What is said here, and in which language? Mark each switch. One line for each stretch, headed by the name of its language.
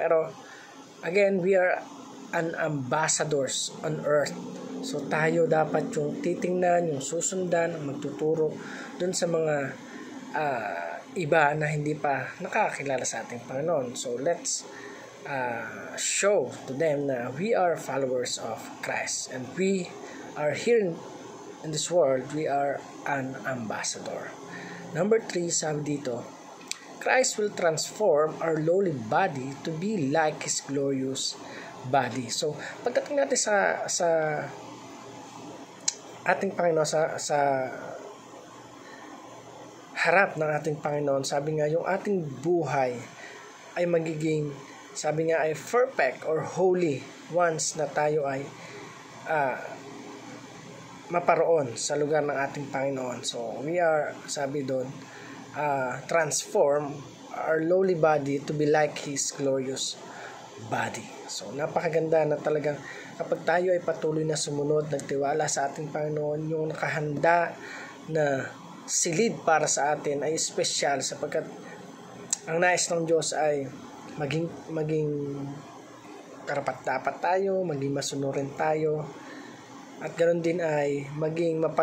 English: Pero again, we are an ambassadors on earth.
Filipino: So tayo dapat yung titingnan, yung susundan, ang magtuturo dun sa mga iba na hindi pa nakakakilala sa ating Panginoon.
English: So let's show to them na we are followers of Christ and we are here in this world, we are an ambassador. Number 3,
Filipino: sabi dito,
English: Christ will transform our lowly body to be like His glorious body.
Filipino: So, pagdating natin sa ating Panginoon, sa harap ng ating Panginoon, sabi nga, yung ating buhay ay magiging, sabi nga, ay
English: perfect or holy
Filipino: once na tayo ay maparoon sa lugar ng ating Panginoon.
English: So, we are,
Filipino: sabi doon,
English: transform our lowly body to be like His glorious body.
Filipino: So, napakaganda na talagang kapag tayo ay patuloy na sumunod, nagtiwala sa ating Panginoon, yung nakahanda na silid para sa atin ay espesyal sapagkat ang nais ng Diyos ay maging karapat-dapat tayo, maging masunurin tayo, at ganoon din ay maging